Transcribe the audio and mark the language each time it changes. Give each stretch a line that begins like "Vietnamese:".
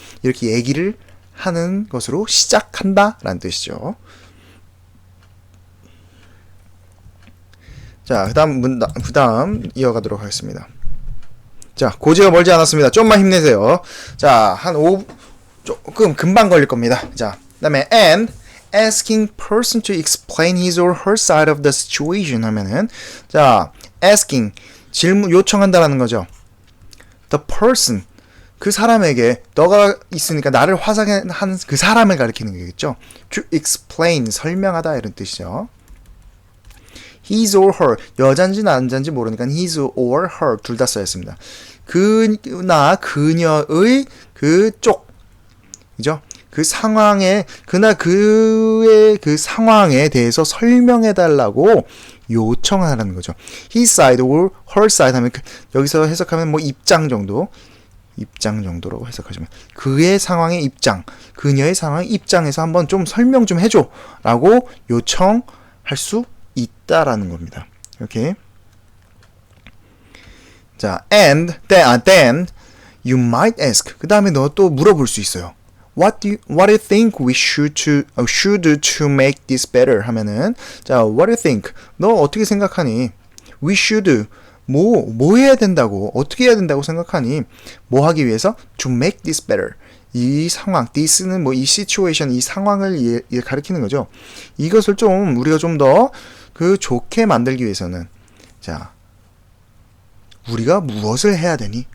Korean: 이렇게 얘기를 하는 것으로 시작한다라는 뜻이죠. 자, 그다음 이어가도록 하겠습니다. 자, 고지가 멀지 않았습니다. 좀만 힘내세요. 자, 한 5 조금 금방 걸릴 겁니다.
English: 자, 그다음에 and asking person to explain his or her side of the situation
Korean: 하면은, 자,
English: asking
Korean: 질문 요청한다라는 거죠.
English: The person
Korean: 그 사람에게, 너가 있으니까 나를 화상한 그 사람을 가리키는 거겠죠.
English: To explain
Korean: 설명하다 이런 뜻이죠. his or her 여잔지 남잔지 모르니까 his or her 둘 다 써있습니다. 그나 그녀의 그쪽 이죠? 그 상황에, 그의 그 상황에 대해서 설명해달라고 요청하라는 거죠. his side or her side 하면, 여기서 해석하면 뭐 입장 정도로 해석하시면, 그의 상황의 입장, 그녀의 상황의 입장에서 한번 좀 설명 좀 해줘 라고 요청할 수 있다라는 겁니다. 이렇게.
English: 자, and then you might ask.
Korean: 그 다음에 너 또 물어볼 수 있어요.
English: What do you think we should to make this better?
Korean: 하면은 자,
English: what do you think?
Korean: 너 어떻게 생각하니?
English: We should
Korean: 뭐 해야 된다고? 어떻게 해야 된다고 생각하니? 뭐 하기 위해서?
English: To make this better.
Korean: 이 상황, this는 뭐 이 situation, 이 상황을 가리키는 거죠. 이것을 좀 우리가 좀 더 그 좋게 만들기 위해서는 자, 우리가 무엇을 해야 되니?